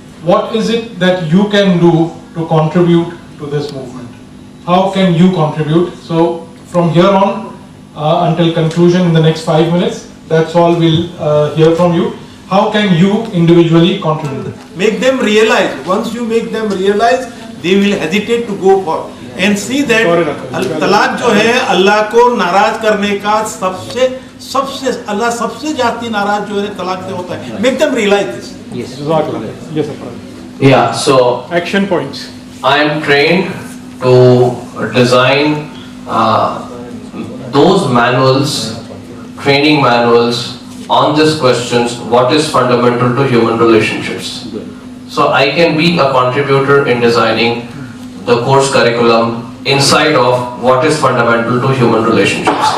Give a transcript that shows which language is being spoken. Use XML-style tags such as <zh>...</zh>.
<en>What is it that you can do to contribute to this movement? How can you contribute? So from here on until conclusion in the next 5 minutes, that's all we'll hear from you. How can you individually contribute? Make them realize. Once you make them realize, they will hesitate to go for. And see that</en> <hi>तलाक जो है अल्लाह को नाराज करने का सबसे अल्लाह सबसे जाती नाराज जो है तलाक से होता है.</hi> <en>Make them realize this. Yes. Yes, sir. Yeah, so action points. I am trained to design those manuals, training manuals on these questions, what is fundamental to human relationships. So I can be a contributor in designing the course curriculum inside of what is fundamental to human relationships.</en>